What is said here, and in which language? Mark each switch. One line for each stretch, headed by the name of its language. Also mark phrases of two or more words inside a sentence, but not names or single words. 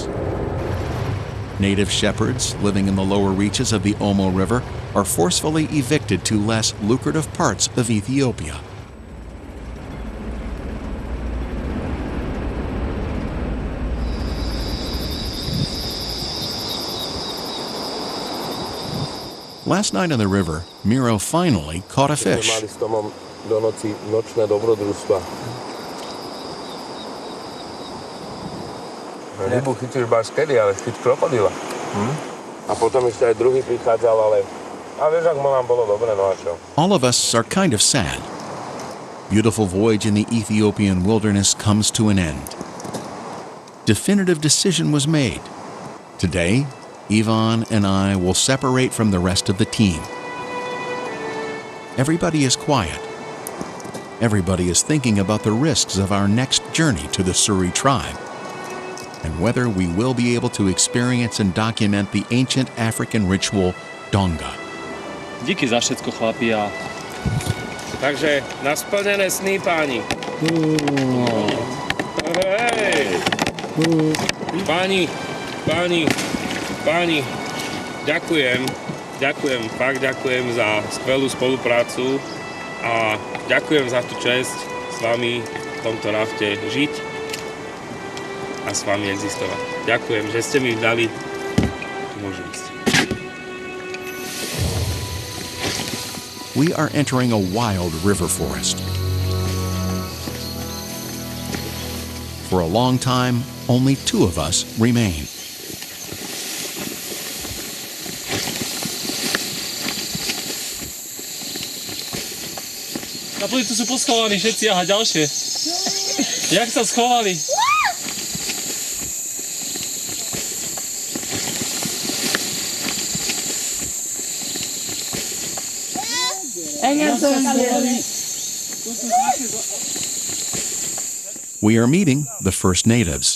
English: Native shepherds living in the lower reaches of the Omo River are forcefully evicted to less lucrative parts of Ethiopia. Last night on the river, Miro finally caught a fish.
Slovak: Rybu chytil iba až kedy, ale chyť krokodila. A potom ešte aj druhý prichádzal, ale... A vieš, ak nám bolo dobre, no a čo?
English: All of us are kind of sad. Beautiful voyage in the Ethiopian wilderness comes to an end. Definitive decision was made. Today, Ivan and I will separate from the rest of the team. Everybody is quiet. Everybody is thinking about the risks of our next journey to the Suri tribe, and whether we will be able to experience and document the ancient African ritual Donga.
Slovak: Díky za všetko, chlapi, a... Takže, na splnené sny, páni. Hej! Páni, ďakujem, fakt ďakujem za skvelú spoluprácu a ďakujem za tú česť s vami v tomto rafte žiť a s vami existovať. Ďakujem, že ste mi dali možnosť.
English: We are entering a wild river forest. For a long time, only two of us remain.
Slovak: Na tu sú poschovaní všetci, aha, ďalšie. Jak sa schovali?
English: We are meeting the first natives.